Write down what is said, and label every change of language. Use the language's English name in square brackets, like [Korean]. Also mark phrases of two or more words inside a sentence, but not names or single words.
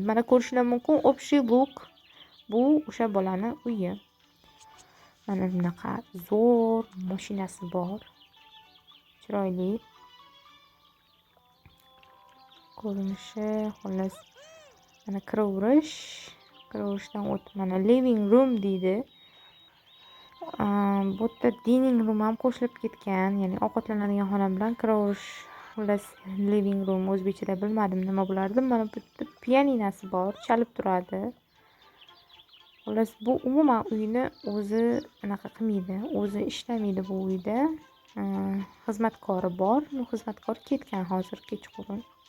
[Uzbek] Mana ko'rishlar mumkin, [Russian] общий лук. [Uzbek] Bu o'sha bolani uyi. Mana bunaqa zo'r mashinasi bor. Chiroyli ko'rinishi, xullas mana kiravurishdan o'tib mana [English] living room [Uzbek] deydi. Bu yerda [English] dining room [Uzbek] ham qo'shilib ketgan, ya'ni ovqatlanadigan xona bilan kiravurish. Xullas [English] living room [Uzbek] o'zbekchada bilmadim nima bo'lardi. Mana bu yerda pianinasi bor, chalib turadi. Xullas bu umuman uyni o'zi anaqa qilmaydi, o'zi ishlamaydi bu uyda. Xizmatkori bor, xizmatkor ketgan hozir kechqurun.